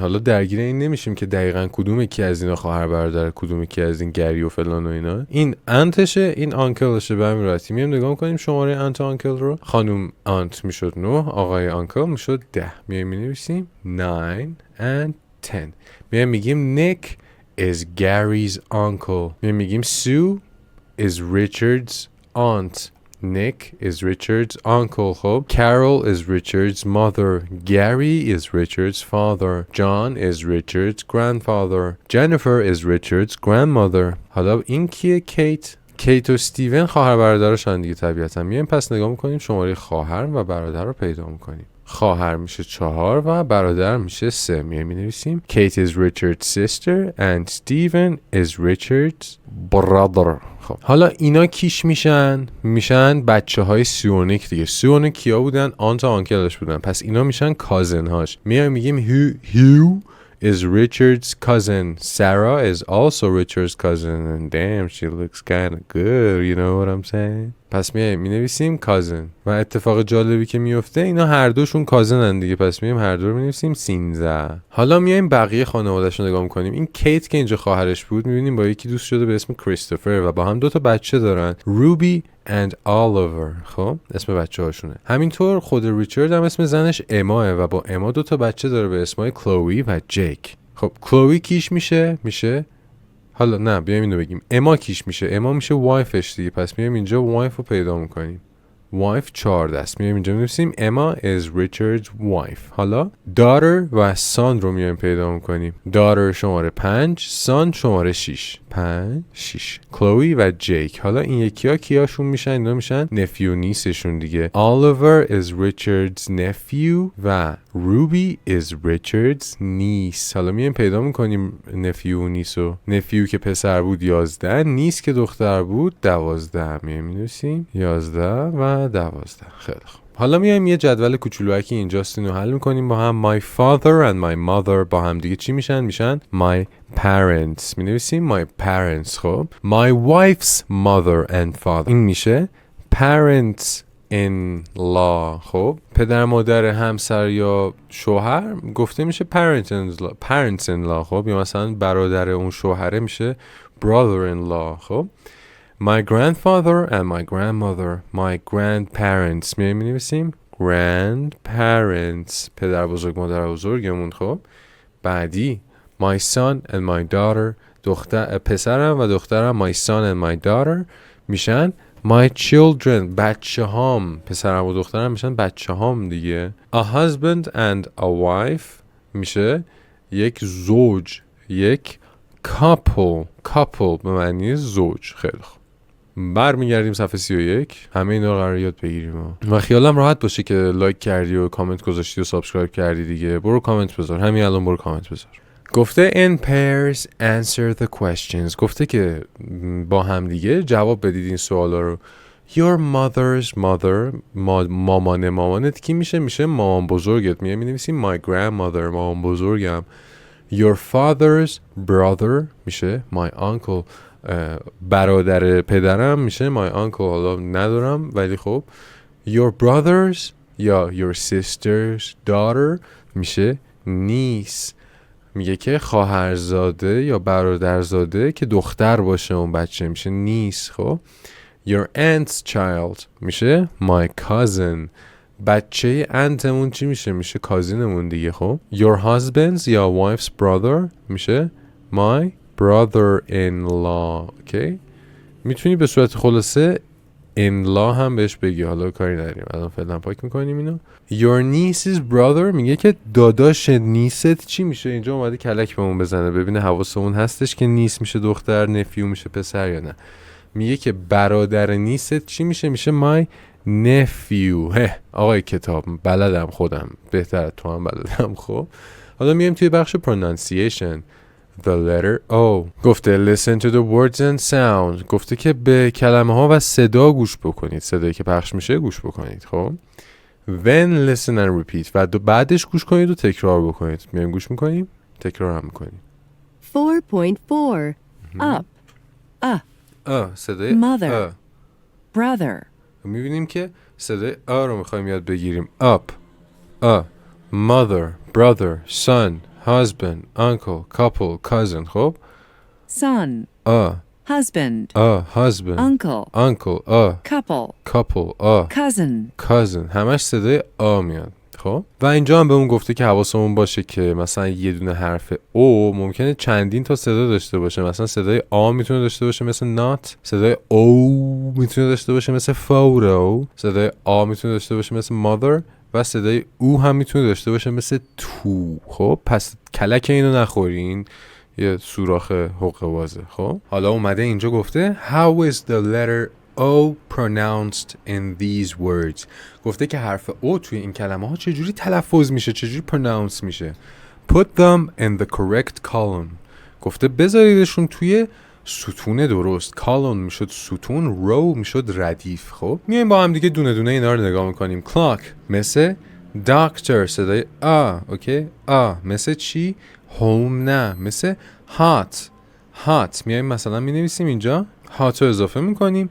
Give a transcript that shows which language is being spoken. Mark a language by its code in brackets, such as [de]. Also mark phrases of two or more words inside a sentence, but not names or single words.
[fa] حالا درگیر این نمیشیم که دقیقاً کدوم کی از اینا خواهر برادر، کدوم کی از این گری و فلان و اینا. این انتشه، این آنکلشه. به همین راحتی میایم نگاه میکنیم شماره [en] aunt uncle [fa] رو. خانم انت میشد 9، آقای آنکل میشد 10. میایم مینویسیم 9 and 10. 10. میایم میگیم [en] Nick is Gary's uncle. [fa] میگیم [en] Sue is Richard's aunt. Nick is Richard's uncle. خب Carol is Richard's mother. Gary is Richard's father. John is Richard's grandfather. Jennifer is Richard's grandmother. [fa] حالا این کیه؟ کیت و استیون خواهر برادرشان دیگه طبیعتا. میایم پس نگاه میکنیم شماره خواهر و برادر رو پیدا میکنیم. خواهر میشه 4 و برادر میشه 3. میایم مینویسیم Kate is Richard's sister and Steven is Richard's brother. خب حالا اینا کیش میشن بچه های سیونیک دیگه. سیونیک کیا بودن؟ آنت و آنکلش بودن. پس اینا میشن کازن هاش. میایم میگیم [en] Hugh is Richard's cousin. Sarah is also Richard's cousin. And damn, she looks kind of good. You know what I'm saying? [fa] پس می نویسیم cousin. و اتفاق جالبی که میفته اینا هر دوشون کازنن دیگه. پس میایم هر دو رو مینویسیم 13. حالا میایم بقیه خانواده‌اش رو نگاه می‌کنیم. این کیت که اینجا خواهرش بود می‌بینیم با یکی دوست شده به اسم کریستوفر و با هم 2 تا بچه دارن. [en] روبی and Oliver. [fa] خب اسم بچه هاشونه. همینطور خود ریچارد هم اسم زنش اماه و با اما 2 تا بچه داره به اسمای کلوی و جیک. خب کلوی کیش میشه حالا نه بیایم اینو بگیم اما کیش میشه؟ اما میشه وایفش دیگه. پس میایم اینجا وایف رو پیدا میکنیم. وایف 14 است. میایم اینجا می‌نویسیم اما [en] is Richard's wife. [fa] حالا daughter و son رو میایم پیدا میکنیم. daughter شماره 5، son شماره 6. 5 6 کلوی و جیک. حالا این یکی ها کیاشون میشن؟ اینا میشن [en] nephew niece [fa] دیگه. [en] Oliver is Richard's nephew و روبی is Richard's niece. [fa] حالا میایم پیدا میکنیم نفیو و نیسو. نفیو که پسر بود 11، نیس که دختر بود 12. میایم مینویسیم 11 و 12. خیلی خوب. حالا میایم یه جدول کوچولوکی اینجاست اینو حل میکنیم با هم. [en] My father and my mother [fa] با هم دیگه چی میشن؟ [en] My parents. مینویسیم my parents. خب My wife's mother and father [fa] این میشه [en] parents in law. [fa] خب پدر مادر همسر یا شوهر گفته میشه [en] parents in law. [fa] خب یا مثلا برادر اون شوهره میشه [en] brother in law. خب My grandfather and my grandmother. My grandparents. [fa] می‌نویسیم grandparents. پدر بزرگ مادر بزرگمون. خب بعدی [en] My son and my daughter. [fa] پسرم و دخترم [en] my son and my daughter [fa] میشن [en] my children. [fa] بچه هام. پسرم و دخترم میشن بچه هام دیگه. [en] A husband and a wife [fa] میشه یک زوج، یک couple به معنی زوج. خیلی خوب. برمیگردیم صفحه 31. همه اینا رو قرار یاد بگیریم و خیالم راحت باشه که لایک کردی و کامنت گذاشتی و سابسکرایب کردی دیگه. برو کامنت بذار، همین الان برو کامنت بذار. [en] گفته in pairs answer the questions. [fa] گفته که با هم دیگه جواب بدید این سوالا رو. [en] Your mother's mother. [fa] مامانت کی میشه مامان بزرگت. می‌نویسیم [en] my grandmother. [fa] مامان بزرگم. [en] Your father's brother میشه my uncle. [fa] برادر پدرم میشه [en] my uncle. [fa] حالا ندارم ولی خب [en] your brothers [fa] یا [en] your sister's daughter [fa] میشه niece. میگه که خواهرزاده یا برادرزاده که دختر باشه اون بچه میشه niece. [en] خب your aunt's child میشه my cousin. [fa] بچه انتمون چی میشه کازینمون دیگه. [en] خب your husband's یا wife's brother میشه my brother-in-law. [fa] اوکی میتونی به صورت خلاصه in-law هم بهش بگی. حالا کاری نداریم الان فعلا پاک میکنیم اینو. [en] your niece's brother [fa] میگه که داداش نیست چی میشه. اینجا اومده کلک بهمون بزنه ببینه حواسمون هستش که نیس میشه دختر، نفیو میشه پسر یا نه. میگه که برادر نیست چی میشه my nephew. آقای کتاب بلدم، خودم بهتر تو هم بلدم. خب حالا میایم توی بخش pronunciation. [en] The letter O. گفته listen to the words and sounds. [fa] گفته که به کلمه ها و صدا گوش بکنید. صدایی که پخش میشه گوش بکنید. [en] خب then listen and repeat. [fa] و بعدش گوش کنید و تکرار بکنید. میایم گوش میکنیم تکرار هم میکنیم. [en] 4.4 Up [fa] صدای [en] Mother Brother. [fa] میبینیم که صدای رو میخوایم یاد بگیریم. [en] Up mother brother son husband uncle couple cousin. [fa] خب [en] Son Husband husband Uncle couple Couple Cousin. [fa] همش صدای میاد. خب خب و اینجا هم بهمون گفته که حواسمون باشه که مثلا یه دونه حرف او ممکنه چندین تا صدا داشته باشه. مثلا صدای آ میتونه داشته باشه مثل not، صدای او میتونه داشته باشه مثل photo، صدای آ میتونه داشته باشه مثل mother و صدای او هم میتونه داشته باشه مثل تو. خب پس کلک اینو نخورین، یه سوراخ حقه بازه. خب حالا اومده اینجا گفته [en] how is the letter O pronounced in these words. [fa] گفته که حرف او توی این کلمه ها چجوری تلفظ میشه، چجوری pronounce میشه. [en] Put them in the correct column. [fa] گفته بذاریدشون توی ستون درست. column میشد ستون، row میشد ردیف. خب میایم با هم دیگه دونه دونه اینا رو نگاه میکنیم. clock مثل doctor، صدای اوکی مثل چی؟ home نه، مثل hot میایم مثلا مینویسیم اینجا hot رو اضافه میکنیم.